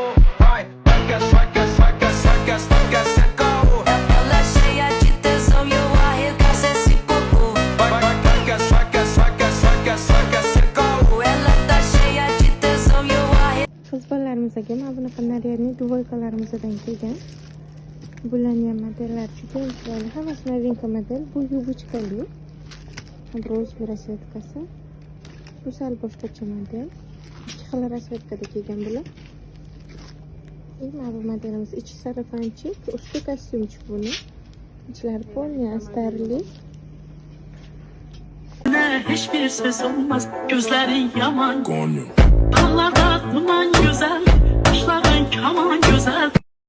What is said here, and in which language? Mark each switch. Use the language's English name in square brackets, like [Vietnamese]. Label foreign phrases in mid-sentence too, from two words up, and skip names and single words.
[Portuguese] Vai, saca, saca, saca, saca, saca, saca. Ela cheia de tesão e eu arregaço esse popô. Vai, vai, saca, saca, saca, saca, saca, saca. Ela tá cheia de tesão e eu arregaço. [Uzbek] Qiz bolalarimizga mana bunaqa naryadniy dvoykalarimizdan kelgan. Bularning ham modellari juda chiroyli. Hammasi novinka model. Bu yubochkali. Bronze rasvetkasi. Bu sal boshqacha model. Ikki xil rasvetkada kelgan bular. Mana bu modelimiz ichi sarafanchik, usti kostyumchik buni. İçlari polni astarli. [Turkish] Hiçbir ses olmaz, gözlerin yaman. Dağlarda duman güzel, kuşların kaman güzel.